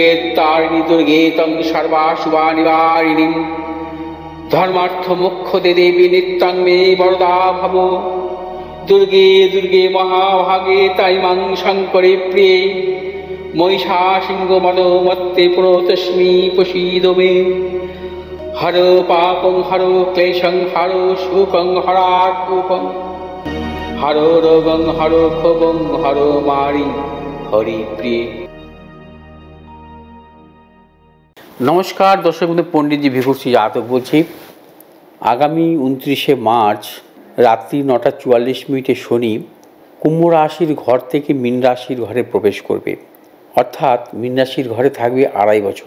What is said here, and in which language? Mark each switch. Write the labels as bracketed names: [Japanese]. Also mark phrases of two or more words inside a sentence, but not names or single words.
[Sanskrit] तारिणी दुर्गे तं सर्वाशुभानिवारिणीं धर्मार्थ मोक्षदे देवी नित्यं मे वरदा भव दुर्गे दुर्गे महाभागे ताइमां शङ्करे प्रिये महिषासिंहमदोमत्ते प्रणतोऽस्मि प्रसीद मे हर पापं हर क्लेशं हर शोकं हरात्मकं हरो रोगं हरो क्षोभं हरो मारि हरि प्रिय। [Bangla] নমস্কার দর্শক বন্ধু, পণ্ডিতজি ভিখুশ্রী জাতক বলছি। আগামী 29শে মার্চ রাত্রি 9:44 শনি কুম্ভ রাশির ঘর থেকে মীন রাশির ঘরে প্রবেশ করবে, অর্থাৎ মীন রাশির ঘরে থাকবে 2.5 বছর।